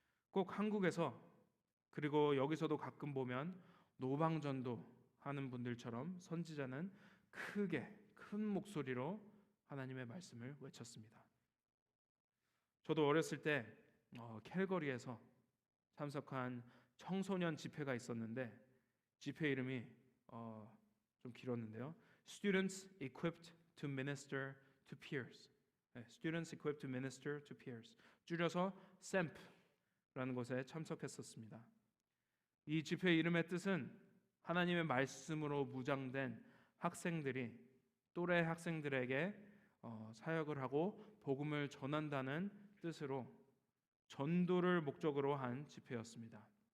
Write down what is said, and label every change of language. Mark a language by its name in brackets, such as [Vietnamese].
[Korean] 꼭 한국에서 그리고 여기서도 가끔 보면 노방전도 하는 분들처럼 선지자는 크게 큰 목소리로 하나님의 말씀을 외쳤습니다. 저도 어렸을 때 캘거리에서 참석한 청소년 집회가 있었는데 집회 이름이 좀 길었는데요. [English] Students equipped to minister to peers. Students equipped to minister to peers. [Korean] 줄여서 SEMP라는 곳에 참석했었습니다. 이 집회 이름의 뜻은 하나님의 말씀으로 무장된 학생들이 또래 학생들에게 사역을 하고 복음을 전한다는 뜻으로 전도를 목적으로 한 집회였습니다.